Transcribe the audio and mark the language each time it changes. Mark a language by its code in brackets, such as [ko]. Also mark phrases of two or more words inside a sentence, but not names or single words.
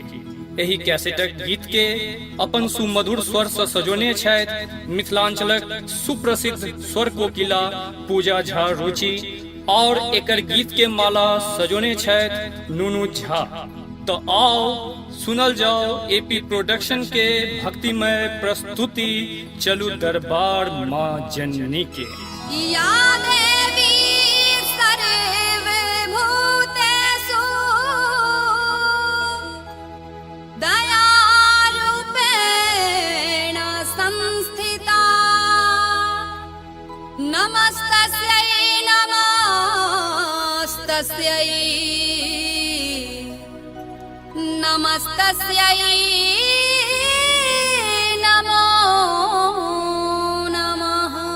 [mai] एही कैसेटक गीत के अपन सुमधुर स्वर से सजोने छथि मिथिलांचलक सुप्रसिद्ध स्वर कोकिला पूजा झा रुचि, और एकर गीत के माला सजोने छथि नूनू झा। तो आओ सुनल जाओ एपी प्रोडक्शन के भक्तिमय प्रस्तुति चलू दरबार माँ जननी के। [sa] या देवी सर्वभूतेषु दयारूपेण संस्थिता, नमस्तस्यै नमस्तस्यै नमस्तस्यै नमो नमः।